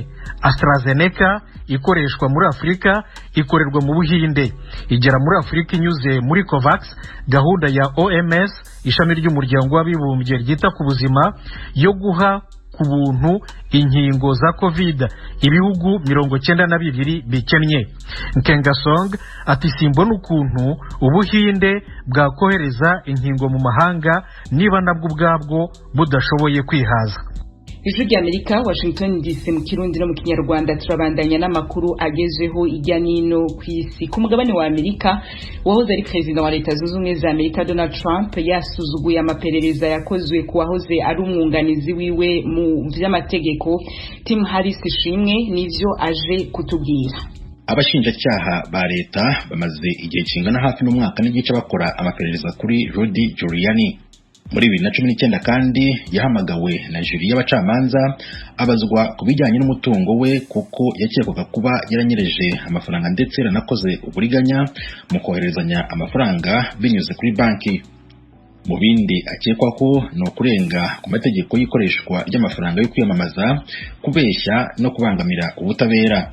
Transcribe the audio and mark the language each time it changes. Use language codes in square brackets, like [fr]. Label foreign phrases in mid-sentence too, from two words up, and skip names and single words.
[rw] AstraZeneca ikoreshwa muri Afrika ikorerwa mu Buhinde, igera muri Afrika inyuze muri COVAX, gahunda ya OMS, ishami ry'umuryango w'abibumbye ryita ku buzima, yo guha ku buntu inkingo za COVID ibihugu 92 bikennye. Nkengasong ati simbona ukuntu Ubuhinde bwakohereza inkingo mu mahanga niba nabwo ubwabwo budashoboye kwihaza. Ijwi ry'Amerika, Washington DC, mu Kirundi no mu Kinyarwanda. [rn] Turabandanya n'amakuru agezeho ijya nino ku isi. Ku mugabane wa Amerika, wahoze ari president wa Leta Zunze Ubumwe za Amerika Donald Trump yasuzuguye amaperereza yakozwe ku wahoze ari umwunganizi wiwe mu vy'amategeko Tim Harris. Ishimwe nivyo aje kutubwira. [rw] Abashinjacyaha ba leta bamaze igihe kingana hafi n'umwaka n'igice bakora amaperereza kuri Rudy Giuliani. Muri 2019 kandi yahamagawe na juri y'abacamanza abazwa ku bijyanye n'umutungo we kuko yakekwaga kuba yaranyereje amafaranga ndetse yaranakoze uburiganya mu koherezanya amafaranga binyuze kuri banki. Mu bindi akekwa ko no kurenga ku mategeko y'ikoreshwa ry'amafaranga yo kwiyamamaza, kubeshya no kubangamira ubutabera.